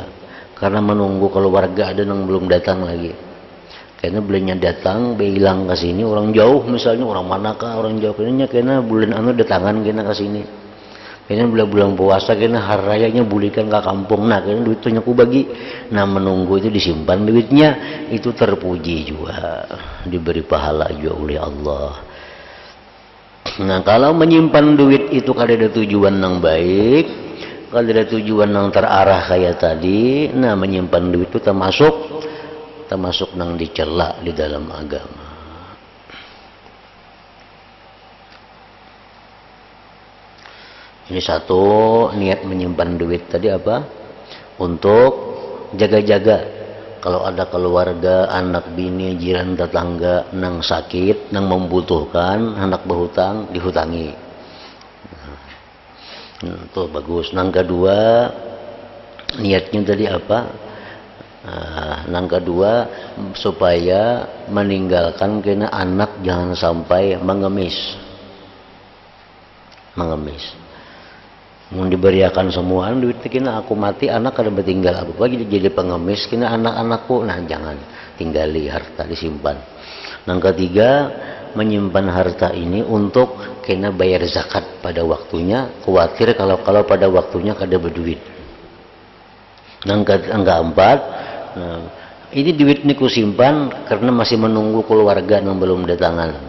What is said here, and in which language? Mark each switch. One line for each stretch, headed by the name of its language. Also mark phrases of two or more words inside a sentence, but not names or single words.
Indonesian: Karena menunggu keluarga ada yang belum datang lagi.
Banjar: Karena belinya datang, bilang ke sini orang jauh misalnya, orang manakah orang jauh kena bulan anu datangan kena ke sini. Kena bulan puasa kena hari rayanya bulikan ke kampung. Nah, kena duitnya ku bagi.
Indonesian: Nah, menunggu itu disimpan duitnya, itu terpuji juga, diberi pahala juga oleh Allah. Nah, kalau menyimpan duit itu kada ada tujuan yang baik, kalau ada tujuan yang terarah kayak tadi, nah menyimpan duit itu termasuk nang dicela di dalam agama. Ini satu, niat menyimpan duit tadi apa? Untuk jaga-jaga. Kalau ada keluarga, anak bini, jiran tetangga nang sakit, nang membutuhkan, anak berhutang, dihutangi. Itu bagus. Yang kedua, niatnya tadi apa? Yang kedua, supaya meninggalkan kena anak jangan sampai mengemis.
Banjar: Mau diberiakan semua duit kena aku mati anak kada bertinggal apa lagi jadi pengemis kena anak-anakku.
Indonesian: Nah, jangan tinggali harta, disimpan. Yang ketiga, menyimpan harta ini untuk kena bayar zakat pada waktunya, khawatir kalau pada waktunya kada berduit. Yang keempat, nah, ini duit ini kusimpan karena masih menunggu keluarga yang belum datangan.